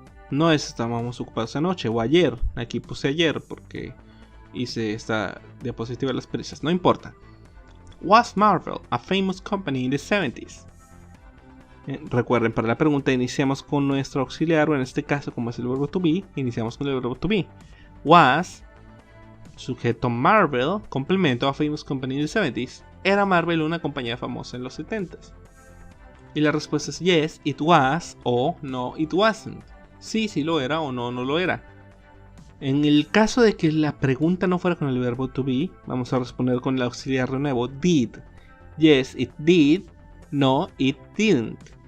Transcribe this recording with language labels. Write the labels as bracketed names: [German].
[Spanish] No es estábamos ocupados anoche o ayer. Aquí puse ayer porque hice esta diapositiva de las prisas. No importa. [English] Was Marvel a famous company in the 70s? [Spanish] Recuerden, para la pregunta iniciamos con nuestro auxiliar, o en este caso, como es el verbo to be, iniciamos con el verbo to be. [English] Was, sujeto Marvel, complemento a famous company in the 70s. [Spanish] ¿Era Marvel una compañía famosa en los 70s? Y la respuesta es [English] yes, it was, [Spanish] o [English] no, it wasn't. [Spanish] Sí, sí lo era o no, no lo era. En el caso de que la pregunta no fuera con el verbo to be, vamos a responder con el auxiliar de nuevo, did. [English] Yes, it did. No, it didn't.